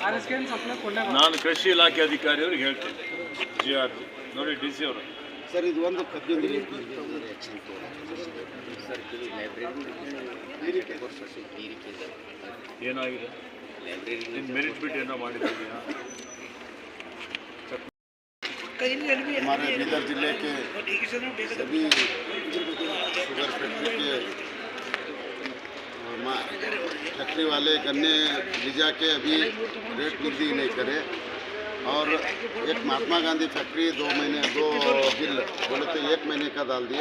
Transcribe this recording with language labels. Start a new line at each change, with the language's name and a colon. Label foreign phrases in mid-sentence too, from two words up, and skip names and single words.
Kannada: ನಾನು ಕೃಷಿ ಇಲಾಖೆ ಅಧಿಕಾರಿಯವ್ರಿಗೆ ಹೇಳ್ತೇನೆ ಜಿ ಆರ್ ನೋಡಿ ಡಿ ಸಿ ಅವರು ಸರ್ ಇದು ಒಂದು ಕಬ್ಬಿನ ರೇಟ್ ಏನಾಗಿದೆ ನಿನ್ನ ಮೆರಿಟ್ ಬಿಟ್ಟು ಏನೋ ಮಾಡಿದ್ದೀಯಾ
Hindi: हमारे बीदर जिले के सभी
English: sugar factory
Hindi: के फैक्ट्री वाले गन्ने लीजा के अभी रेट वृद्धि नहीं करे और एक महात्मा गांधी फैक्ट्री 2 बिल बोले तो 1 महीने का डाल दिया।